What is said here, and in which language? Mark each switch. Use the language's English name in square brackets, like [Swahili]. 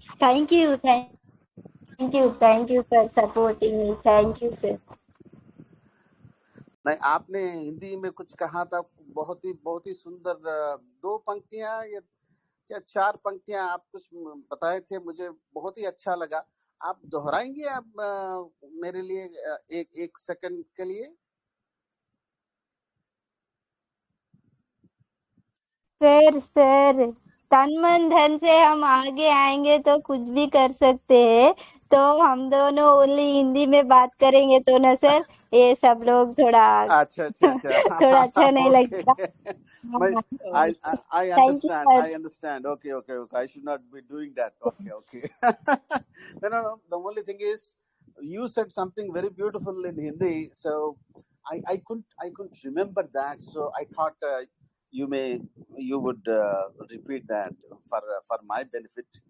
[English] Thank you for supporting me. Thank you sir. [Hindi] नहीं, आपने हिंदी में कुछ कहा था, बहुत ही सुंदर 2 पंक्तियां या 4 पंक्तियां आप कुछ बताए थे, मुझे बहुत ही अच्छा लगा. आप दोहराएंगे आप मेरे लिए एक सेकंड के लिए? सर तन मन धन से हम आगे आएंगे तो कुछ भी कर सकते हैं. तो हम दोनों ओनली हिंदी में बात करेंगे तो ना सर, ये सब लोग थोड़ा थोड़ा अच्छा नहीं लगेगा. [English] I understand. Okay. I should not be doing that. Okay. No. The only thing is, you said something very beautiful in Hindi, so I couldn't remember that. So I thought you would repeat that for my benefit.